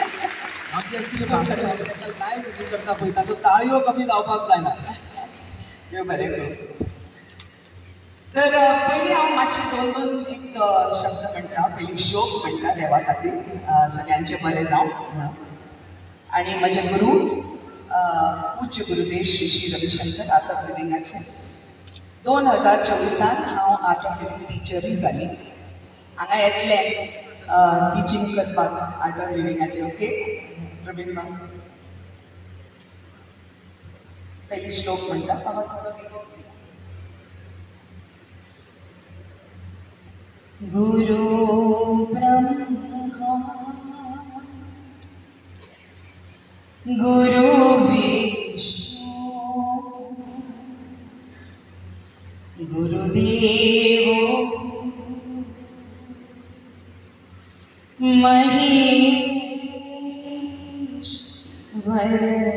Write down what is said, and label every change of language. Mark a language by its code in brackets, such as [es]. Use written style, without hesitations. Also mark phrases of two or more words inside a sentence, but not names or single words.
[kok] आमचे काय करता पळय ताचो ताळयो कमी जावपाक जायना. देव बरें करूं. तर पयलीं हांव मातशी दोन दोन एक शब्द म्हणटा. पयलीं शोक म्हणटा देवा खातीर, सगळ्यांचें बरें जावं म्हणून. आनी म्हजे गुरू पूज्य गुरुदेव श्री श्री रविशंकर आर्ट ऑफ लिविंगाचे 2024 हांव आर्ट ऑफ लिविंग टिचरूय जाली. हांगा येतलें टिचींग करपाक आर्ट ऑफ लिविंगाचे. ओके प्रवीण मा, पयलीं श्लोक म्हणटा. [sa] गुरु ब्रह्मा गुरु विष्णु गुरुदेव महेश्वर.